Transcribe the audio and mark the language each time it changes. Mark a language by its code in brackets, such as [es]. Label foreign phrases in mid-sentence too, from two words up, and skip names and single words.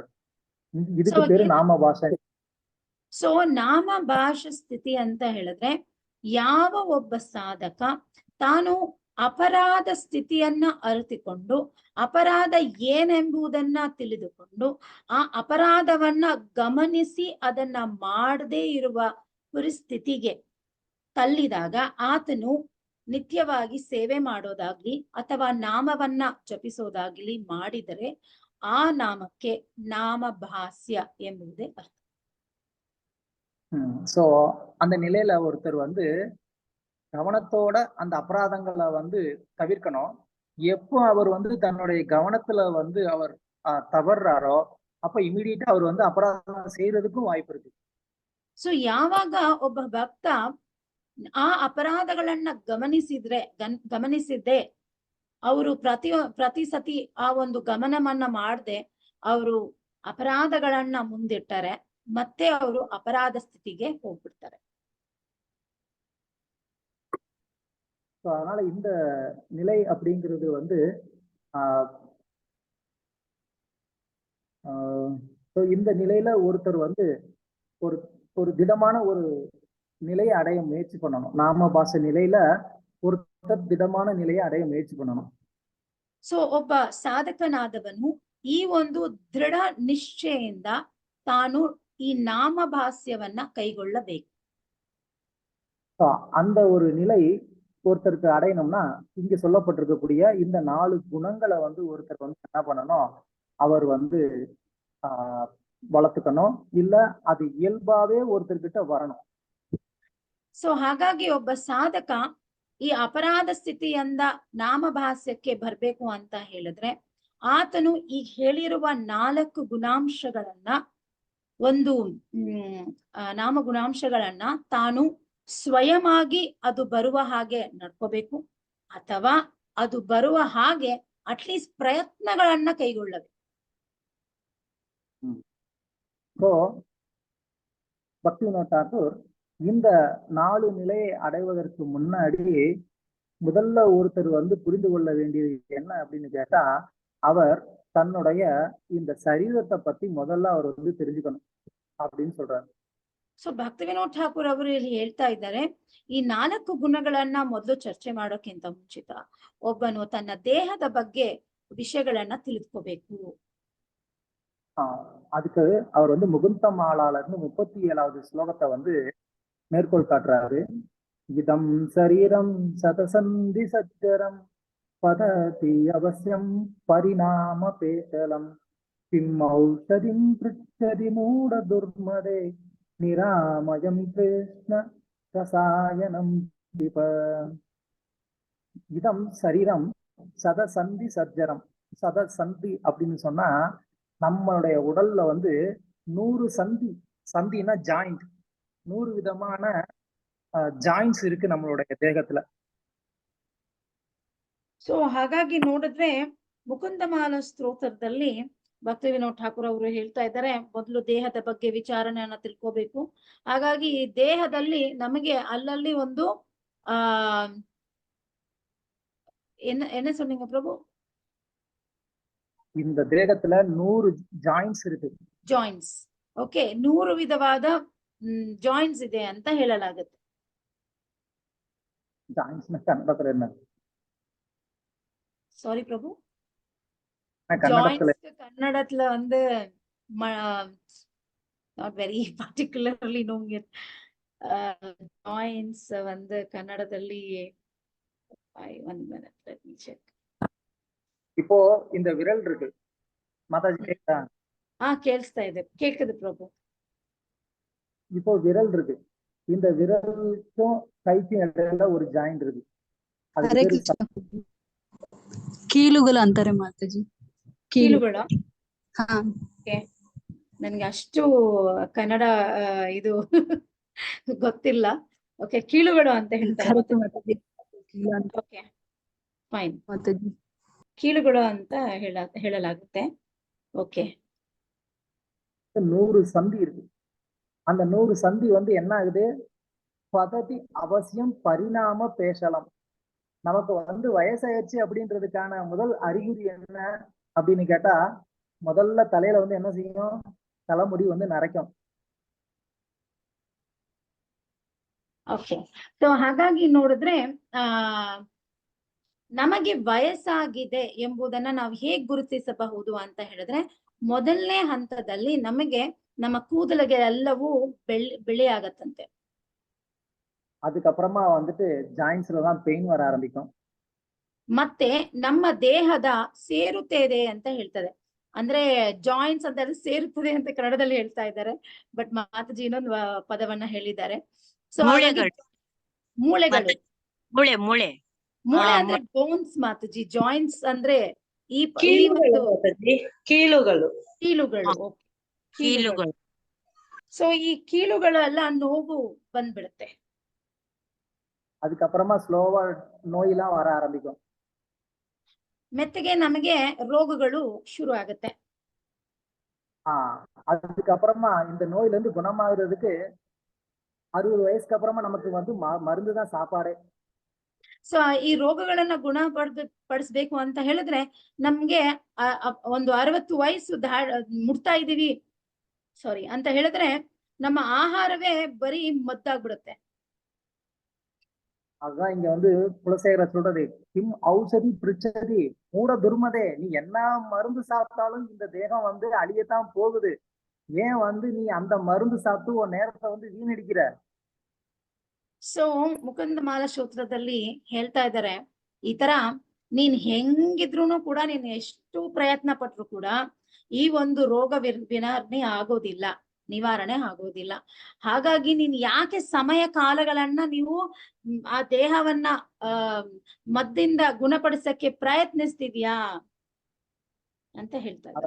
[ta] இதுக்கு பேரு ನಾಮ ಭಾಷೆ. [kn] ಸೊ ನಾಮ ಭಾಷಾ ಸ್ಥಿತಿ ಅಂತ ಹೇಳಿದ್ರೆ, ಯಾವ ಒಬ್ಬ ಸಾಧಕ ತಾನು ಅಪರಾಧ ಸ್ಥಿತಿಯನ್ನ ಅರಿತುಕೊಂಡು ಅಪರಾಧ ಏನೆಂಬುದನ್ನ ತಿಳಿದುಕೊಂಡು ಆ ಅಪರಾಧವನ್ನ ಗಮನಿಸಿ ಅದನ್ನ ಮಾಡದೇ ಇರುವ ಪರಿಸ್ಥಿತಿಗೆ ತಳ್ಳಿದಾಗ ಆತನು ನಿತ್ಯವಾಗಿ ಸೇವೆ ಮಾಡೋದಾಗ್ಲಿ ಅಥವಾ ನಾಮವನ್ನ ಜಪಿಸೋದಾಗ್ಲಿ ಮಾಡಿದರೆ ಆ ನಾಮಕ್ಕೆ ನಾಮಭಾಸ್ಯ ಎಂಬುದೇ ಅರ್ಥ. [ta] சோ அந்த நிலையில ஒருத்தர் கவனத்தோட அந்த அபராதங்களை தவிர்க்கணும். எப்போ அவர் தன்னுடைய கவனத்துல அவர் தவறாரோ அப்ப ಇಮಿಡಿಯೇಟ್ அவர் ಅಪರಾಧ செய்யறதுக்கும் ವಾಯ್ಪು ಇರುತ್ತೆ. [kn] ಸೊ ಯಾವಾಗ ಒಬ್ಬ ಭಕ್ತ ಆ ಅಪರಾಧಗಳನ್ನ ಗಮನಿಸಿದ್ರೆ ಅವರು ಪ್ರತಿ ಸತಿ ಆ ಒಂದು ಗಮನವನ್ನ ಮಾಡದೆ ಅವರು ಅಪರಾಧಗಳನ್ನ ಮುಂದಿಟ್ಟರೆ ಮತ್ತೆ ಅವರು ಅಪರಾಧ ಸ್ಥಿತಿಗೆ ಹೋಗ್ಬಿಡ್ತಾರೆ. [ta] அதனால இந்த நிலை அப்படிங்கிறது இந்த நிலையில ஒருத்தர் ஒரு திடமான ஒரு நிலையை அடைய முயற்சி பண்ணணும். நாம பாஷை நிலையில ஒருத்தர் திடமான நிலையை அடைய முயற்சி பண்ணணும். [kn] ಸೊ ಒಬ್ಬ ಸಾಧಕನಾದವನು ಈ ಒಂದು ದೃಢ ನಿಶ್ಚಯದಿಂದ ತಾನು ಈ ನಾಮಭಾಸ್ಯವನ್ನ ಕೈಗೊಳ್ಳಬೇಕು. [ta] அந்த ஒரு நிலை ஒருத்தருக்கு அடையணும்னா இங்க சொல்லப்பட்டிருக்கக்கூடிய இந்த 4 குணங்களை ஒருத்தர் என்ன பண்ணணும், அவர் வளர்த்துக்கணும், இல்ல அது இயல்பாவே ஒருத்தர்கிட்ட வரணும். [kn] ಸೊ ಹಾಗಾಗಿ ಒಬ್ಬ ಸಾಧಕ ಈ ಅಪರಾಧ ಸ್ಥಿತಿಯಿಂದ ನಾಮಭಾಸ್ಯಕ್ಕೆ ಬರ್ಬೇಕು ಅಂತ ಹೇಳಿದ್ರೆ ಆತನು ಈಗ ಹೇಳಿರುವ 4 ಗುಣಾಂಶಗಳನ್ನ ನಾಮ ಗುಣಾಂಶಗಳನ್ನ ತಾನು ಸ್ವಯಮಾಗಿ ಅದು ಬರುವ ಹಾಗೆ ನಡ್ಕೋಬೇಕು, ಅಥವಾ ಅದು ಬರುವ ಹಾಗೆ ಅಟ್ಲೀಸ್ಟ್ ಪ್ರಯತ್ನಗಳನ್ನ ಕೈಗೊಳ್ಳಬೇಕು. [ta] பக்திவினோத் தாக்கூர் இந்த 4 நிலையை அடைவதற்கு முன்னாடி முதல்ல ஒருத்தர் புரிந்து கொள்ள வேண்டியது என்ன அப்படின்னு கேட்டா, அவர் தன்னுடைய இந்த சரீரத்தை பத்தி முதல்ல அவர் தெரிஞ்சுக்கணும் அப்படின்னு சொல்றாரு. [kn] ಸೊ ಭಕ್ತಿವಿನೋದ್ ಠಾಕೂರ್ ಅವರು ಇಲ್ಲಿ ಹೇಳ್ತಾ ಇದ್ದಾರೆ, ಈ 4 ಗುಣಗಳನ್ನ ಮೊದಲು ಚರ್ಚೆ ಮಾಡೋಕ್ಕಿಂತ ಮುಂಚಿತ ಒಬ್ಬನು ತನ್ನ ದೇಹದ ಬಗ್ಗೆ ವಿಷಯಗಳನ್ನ ತಿಳಿದುಕೋಬೇಕು. [ta] அதுக்கு அவர் முகுந்த மாலாளர்னு 37வது ஸ்லோகத்தை மேற்கோள் காட்டுறாரு. [sa] இதம் சரீரம் சதசந்தி சச்சரம் பததி அவசியம் பரிணாம பேசலம் பிம்மௌஷதிம் பிருச்சதி மூட துர்மதே நிராமயம் கிருஷ்ண ரசாயனம் பிப. இதம் சரீரம் சதசந்தி சஜ்ஜரம். [ta] சதசந்தி அப்படின்னு சொன்னா நம்மளுடைய உடல்ல 100 சந்தி, சந்தினா ஜாயிண்ட், 100 விதமான ಜಾಯಿಂಟ್ಸ್ இருக்கு நம்மளுடைய ದೇಹத்துல. [kn] ಸೊ ಹಾಗಾಗಿ ನೋಡಿದ್ರೆ ಮುಕುಂದಮಾಲ ಸ್ತೋತ್ರದಲ್ಲಿ ಭಕ್ತಿವಿನೋದ್ ಠಾಕೂರ್ ಅವರು ಹೇಳ್ತಾ ಇದ್ದಾರೆ, ಮೊದಲು ದೇಹದ ಬಗ್ಗೆ ವಿಚಾರಣೆಯನ್ನ ತಿಳ್ಕೋಬೇಕು. ಹಾಗಾಗಿ ಈ ದೇಹದಲ್ಲಿ ನಮಗೆ ಅಲ್ಲಲ್ಲಿ ಒಂದು [ta] என்ன சொன்னீங்க பிரபு? இந்த தேகத்துல 100 ಜಾಯಿಂಟ್ಸ್ இருக்கு. [kn] ಜಾಯಿಂಟ್ಸ್. ಓಕೆ, 100 ವಿಧವಾದ ಜಾಯಿಂಟ್ಸ್ ಇದೆ ಅಂತ ಹೇಳಲಾಗುತ್ತೆ. [ta] ஜாயிண்ட்ஸ் கன்னடத்துல என்ன [kn] ಸಾರಿ ಪ್ರಭು, [ta] கன்னடத்துல ஜாயிண்ட்ஸ் கன்னடத்துல வந்து [en] not very particularly knowing it. [kn] ಜಾಯಿಂಟ್ಸ್ வந்து ಕನ್ನಡದಲ್ಲಿ [en] one minute, let me check. [ta] இப்போ இந்த விரல் இருக்கு மாதாஜி கேக்குதா? [kn] ಕೇಳಿಸ್ತಾ ಇದೆ, ಕೇಳ್ಕது ಪ್ರಭು. [ta] இப்போ விரல் இருக்கு, இந்த விரலுக்கும் கைக்கும் இடையில ஒரு ಜಾಯಿಂಟ್ இருக்கு. அது [kn] ಹರೇ [ta] பேரு [kn] ಕೃಷ್ಣ. ಕೀಲುಗಳು ಅಂತಾರೆ ಮಾತಾಜಿ. ಕೀಲುಗಳ? ಹಾ, ನನ್ಗೆ ಅಷ್ಟು ಕನ್ನಡ ಇದು ಗೊತ್ತಿಲ್ಲ. ಓಕೆ, ಕೀಲುಗಳು ಅಂತ ಹೇಳ್ತಾರೆ. ಕರೆಕ್ಟ್ ಮಾತಾಜಿ. ಕೀಲು ಅಂತ ಓಕೆ, ಫೈನ್. ಮಾತಾಜಿ. ಕೀಲುಗಳು ಅಂತ ಹೇಳಲಾಗುತ್ತೆ. ಓಕೆ, [ta] 100 சந்தி இருக்கு. அந்த 100 சந்தி வந்து என்ன ஆகுது? [sa] பததி அவசியம் பரிணாம பேசலம். [ta] நமக்கு வந்து வயசாயிடுச்சு அப்படின்றதுக்கான முதல் அறிகுறி என்ன அப்படின்னு கேட்டா, முதல்ல தலையில வந்து என்ன செய்யும்? தலைமுடி வந்து நரைக்கும். [kn] ಓಕೆ. ಸೊ ಹಾಗಾಗಿ ನೋಡಿದ್ರೆ ನಮಗೆ ವಯಸ್ಸಾಗಿದೆ ಎಂಬುದನ್ನ ನಾವು ಹೇಗ್ ಗುರುತಿಸಬಹುದು ಅಂತ ಹೇಳಿದ್ರೆ, ಮೊದಲನೇ ಹಂತದಲ್ಲಿ ನಮಗೆ ನಮ್ಮ ಕೂದಲಿಗೆ ಎಲ್ಲವೂ ಬಿಳಿ ಆಗತ್ತಂತೆ. [ta] அதுக்கப்புறமா வந்துட்டு ஜாயின்ஸ்ல தான் பெயின் வர ஆரம்பிக்கும். [kn] ಮತ್ತೆ ನಮ್ಮ ದೇಹದ ಸೇರುತ್ತದೆ ಅಂತ ಹೇಳ್ತದೆ. ಅಂದ್ರೆ ಜಾಯಿಂಟ್ಸ್ ಅಂತ ಸೇರುತ್ತದೆ ಅಂತ ಕನ್ನಡದಲ್ಲಿ ಹೇಳ್ತಾ ಇದ್ದಾರೆ, ಬಟ್ ಮಾತಾಜಿ ಇನ್ನೊಂದು ಪದವನ್ನ ಹೇಳಿದ್ದಾರೆ. ಸೊ ಮೂಳೆಗಳು, ಮೂಳೆ ಅಂದ್ರೆ ಬೋನ್ಸ್ ಮಾತಾಜಿ. ಜಾಯಿಂಟ್ಸ್ ಅಂದ್ರೆ ಈ ಕೀಲುಗಳು. ಸೊ ಈ ಕೀಲುಗಳು ಎಲ್ಲ ನೋವು ಬಂದ್ಬಿಡುತ್ತೆ. [ta] அதுக்கப்புறமா ஸ்லோவா நோயெல்லாம் வர ஆரம்பிக்கும். [kn] ಮೆತ್ತಗೆ ನಮಗೆ ರೋಗಗಳು ಶುರು ಆಗುತ್ತೆ. [ta] அதுக்கப்புறமா இந்த நோயில இருந்து குணமாகிறதுக்கு 60 ವಯಸ್ಸಿಗೆ ಅப்புறமா நமக்கு வந்து மருந்து தான் சாப்பாடே. [kn] ಸೊ ಈ ರೋಗಗಳನ್ನ ಗುಣಪಡಿಸ್ಬೇಕು ಅಂತ ಹೇಳಿದ್ರೆ ನಮ್ಗೆ ಒಂದು 60 ವಯಸ್ಸು ಮುಟ್ತಾ ಇದೀವಿ ಅಂತ ಹೇಳಿದ್ರೆ ನಮ್ಮ ಆಹಾರವೇ ಬರೀ ಮದ್ದಾಗ್ಬಿಡುತ್ತೆ. [ta] அதுதான் இங்க வந்து குலசேகரர் சொல்றது, [sa] கிம் ஔஷதி பிரிச்சதி மூட துர்மதே. [ta] நீ என்ன மருந்து சாப்பிட்டாலும் இந்த தேகம் வந்து அழியத்தான் போகுது. ஏன் வந்து நீ அந்த மருந்து சாப்பிட்டு உன் நேரத்தை வந்து வீணடிக்கிற? [kn] ಸೊ ಮುಕುಂದಮಾಲ ಸ್ತೋತ್ರದಲ್ಲಿ ಹೇಳ್ತಾ ಇದ್ದಾರೆ, ಈ ತರ ನೀನ್ ಹೆಂಗಿದ್ರುನು ಕೂಡ, ನೀನ್ ಎಷ್ಟು ಪ್ರಯತ್ನ ಪಟ್ರು ಕೂಡ ಈ ಒಂದು ರೋಗ ನಿವಾರಣೆ ಆಗೋದಿಲ್ಲ. ಹಾಗಾಗಿ ನೀನ್ ಯಾಕೆ ಸಮಯ ಕಾಲಗಳನ್ನ ನೀವು ಆ ದೇಹವನ್ನ ಮದ್ದಿಂದ ಗುಣಪಡಿಸಕ್ಕೆ ಪ್ರಯತ್ನಿಸ್ತಿದ್ಯಾ ಅಂತ ಹೇಳ್ತಾ ಇದ್ದಾರೆ.